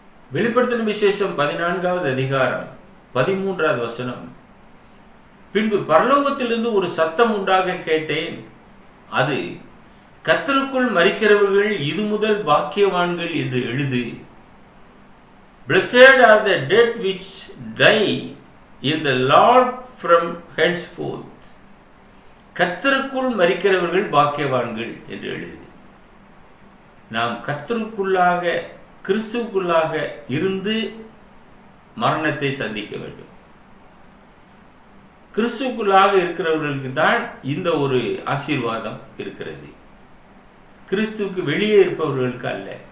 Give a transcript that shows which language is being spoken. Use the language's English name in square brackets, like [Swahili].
[Tamil] வெளிப்படுத்தின விசேஷம் 14வது அதிகாரம் 13வது வசனம், பின்பு பரலோகத்திலிருந்து ஒரு சத்தம் உண்டாக கேட்டேன், அது கர்த்தருக்குள் மரிக்கிறவர்கள் இது முதல் பாக்கியவான்கள் என்று எழுது. [English] Blessed are the dead which die in the Lord from henceforth. [Tamil] கர்த்தருக்குள் மரிக்கிறவர்கள் பாக்கியவான்கள் என்று எழுது. நாம் கர்த்தருக்குள்ளாக, கிறிஸ்துவுக்குள்ளாக இருந்து மரணத்தை சந்திக்க வேண்டும். கிறிஸ்துவுக்குள்ளாக இருக்கிறவர்களுக்கு தான் இந்த ஒரு ஆசீர்வாதம் இருக்கிறது, கிறிஸ்துவுக்கு வெளியே இருப்பவர்களுக்கு அல்ல.